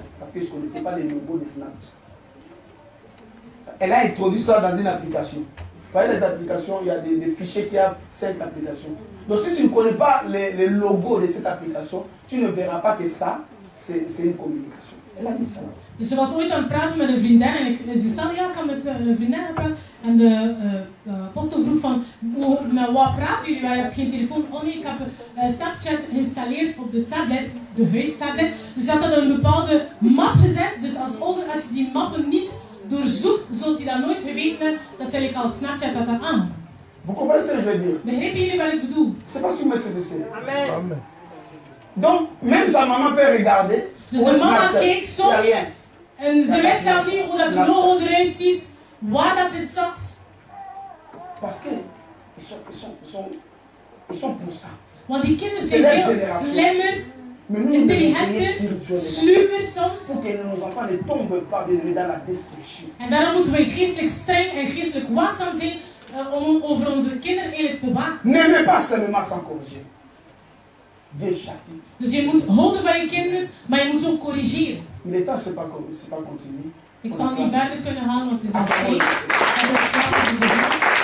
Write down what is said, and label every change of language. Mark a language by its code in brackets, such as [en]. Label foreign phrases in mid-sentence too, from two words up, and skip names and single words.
[fr] Parce que je ne connaissais pas les logos de Snapchat. Elle a introduit ça dans une application. Vous voyez les applications, il y a des fichiers qui ont 5 applications. Donc si tu ne connais pas les logos de cette application, tu ne verras pas que ça, c'est une communication. Elle a mis ça. [nl] Dus ze was ooit aan het praten met een vriendin en ze stelde, ja, ik kan met een vriendin praten. En de apostel vroeg van, met wat praten jullie? Wij hebben geen telefoon. Oh nee, ik heb Snapchat geïnstalleerd op de tablet, de huistablet. Dus dat had een bepaalde map gezet. Dus als ouder, als je die mappen niet doorzoekt, zult je dat nooit geweten hebben. Dat is eigenlijk al Snapchat dat aan aangaat. [fr] Vous comprenez ce que je veux dire? [nl] Begrijpen jullie wat ik bedoel? [fr] Je ne sais pas si vous me saisissez. Amen. Donc, même sa maman peut regarder. [nl] Dus [fr] Où [nl] de [fr] est [nl] mama [fr] Snapchat? [nl] kijkt [fr] Il n'y a [nl] soms [fr] rien. [nl] En ze wist al niet hoe dat logo eruit ziet, waar dat dit zat. [fr] Parce que ils sont pour ça. [nl] Want die kinderen zijn veel slimmer, [fr] Mais nous, nous devons prier [nl] intelligenter, [fr] spirituellement. [nl] sluwer soms. [fr] Pour que nos enfants ne tombent pas bien dans la destruction. [nl] En daarom moeten we geestelijk streng en geestelijk waakzaam zijn om over onze kinderen eigenlijk te waken. [fr] N'aimez pas seulement sans corriger. Dieu châtie. [nl] Dus je moet houden van je kinderen, maar je moet ze ook corrigeren. [fr] Il est temps, c'est pas continuer. [nl] Ik zal niet verder kunnen gaan, want het is al tijd.